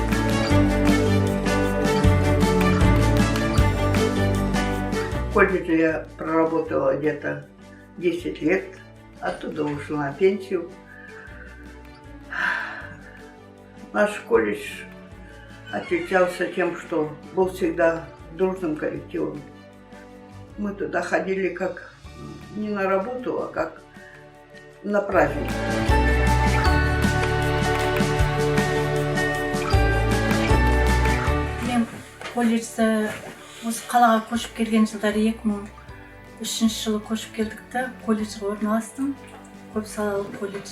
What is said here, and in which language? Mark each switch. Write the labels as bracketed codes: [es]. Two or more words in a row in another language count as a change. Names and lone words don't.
[ru] В колледже я проработала где-то 10 лет, оттуда ушла на пенсию. Наш колледж отличался тем, что был всегда дружным коллективом. Мы туда ходили как не на работу, а как на праздник. [kk] Мен колледжде осы қалаға көшіп келген жылдары 2003 жылы көшіп келдік та колледжге орналастым. Көпсалалы колледж.